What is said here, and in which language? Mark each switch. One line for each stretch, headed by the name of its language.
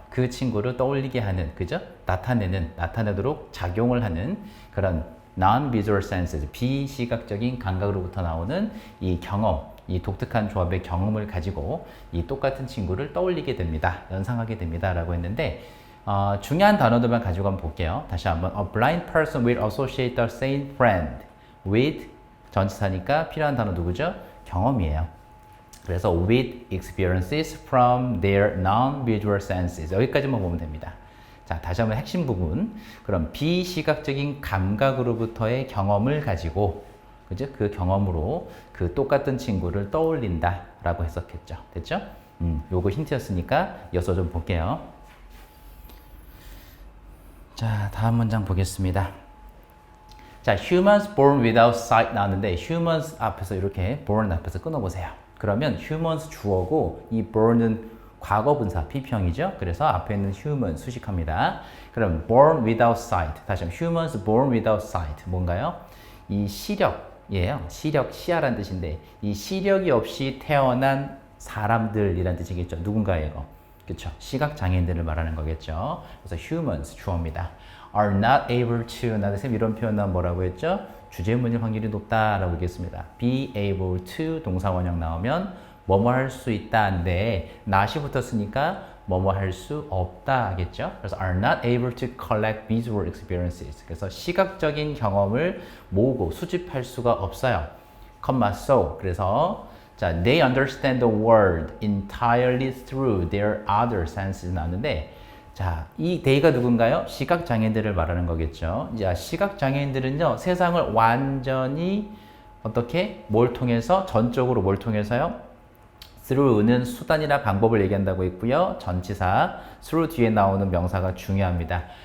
Korean: 그 친구를 떠올리게 하는, 그죠? 나타내도록 작용을 하는 그런
English: non-visual senses,
Korean: 비시각적인 감각으로부터 나오는 이 경험, 이 독특한 조합의 경험을 가지고 이 똑같은 친구를 떠올리게 됩니다. 연상하게 됩니다. 라고 했는데 중요한 단어들만 가지고 한번 볼게요. 다시 한번
English: A blind person will associate the same friend with
Korean: 전치사니까 필요한 단어 누구죠? 경험이에요. 그래서
English: with experiences from their non-visual senses
Korean: 여기까지만 보면 됩니다. 자, 다시 한번 핵심 부분. 그럼 비시각적인 감각으로부터의 경험을 가지고 그죠? 그 경험으로 그 똑같은 친구를 떠올린다 라고 해석했죠. 됐죠? 요거 힌트였으니까 이어서 좀 볼게요. 자, 다음 문장 보겠습니다. 자,
English: humans born without sight
Korean: 나왔는데 humans 앞에서 이렇게 born 앞에서 끊어보세요. 그러면 humans 주어고 이 born은 과거분사 비평이죠. 그래서 앞에 있는 human 수식합니다. 그럼
English: born without sight
Korean: 다시 한번
English: humans born without sight
Korean: 뭔가요? 이 시력이에요. 시야라는 뜻인데 이 시력이 없이 태어난 사람들이란 뜻이겠죠. 누군가예요. 그렇죠. 시각장애인들을 말하는 거겠죠. 그래서 humans 주어입니다.
English: are not able to
Korean: 나선생님 이런 표현 나오면 뭐라고 했죠? 주제문일 확률이 높다라고 얘기했습니다. be able to 동사원형 나오면 뭐뭐 할 수 있다인데 not이 붙었으니까 뭐뭐 할 수 없다 하겠죠?
English: 그래서 are not able to collect visual experiences
Korean: 그래서 시각적인 경험을 모으고 수집할 수가 없어요.
English: so
Korean: 그래서 자,
English: they understand the world entirely through their other senses
Korean: 나왔는데 자, 이 they가 누군가요? 시각장애인들을 말하는 거겠죠. 자, 시각장애인들은요, 세상을 완전히 어떻게? 뭘 통해서? 전적으로 뭘 통해서요? through는 수단이나 방법을 얘기한다고 했고요. 전치사, through 뒤에 나오는 명사가 중요합니다.